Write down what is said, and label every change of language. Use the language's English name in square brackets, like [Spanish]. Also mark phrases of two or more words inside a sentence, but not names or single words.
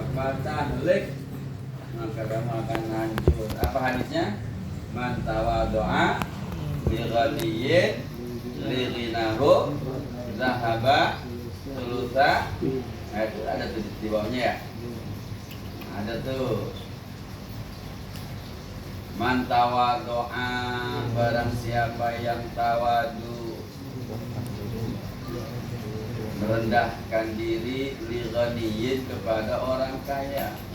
[Indonesian] tahlik, maka kamu akan hancur. Apa hadisnya? [Arabic] Man tawaddo'a li ghadiyyin li ghinahu zahaba sulusa. [Indonesian] Nah, itu ada tuh di bawahnya ya. Ada tuh. [Arabic] Man tawaddo'a, [Indonesian] barang siapa yang tawadu, merendahkan diri [Arabic] li ghaniyin, [Indonesian] kepada orang kaya.